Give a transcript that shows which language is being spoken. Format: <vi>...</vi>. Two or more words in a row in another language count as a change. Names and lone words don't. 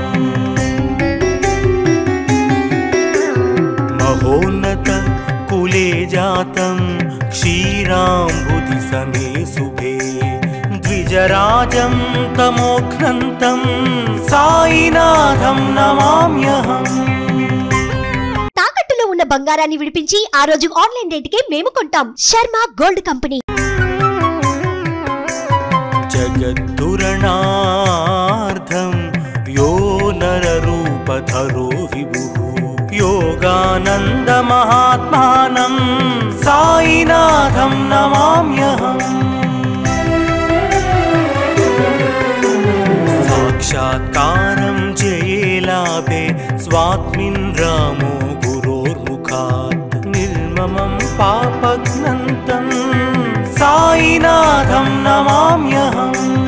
<sa>महोन्नत कुले जातं क्षीराम्बुधिसमे शुभे द्विजराजं तमोघ्नन्तं साईनाथं नमाम्यहम्।</sa> <te>తాకట్టులో ఉన్న బంగారాన్ని విడిపించి ఆ రోజు ఆన్లైన్ రేటుకే మేము కొంటాం. శర్మ గోల్డ్ కంపెనీ.</te> <sa>జగద్దురణార్థం యో నరరూపధరో విభుః योगानन्दमहात्मानं साईनाथं नमाम्यहम्। साक्षात्कारं जये लाभे स्वात्मिन् रामो गुरोर्मुखात् निर्ममं पापघ्नन्तं साईनाथं नमाम्यहम्।</sa>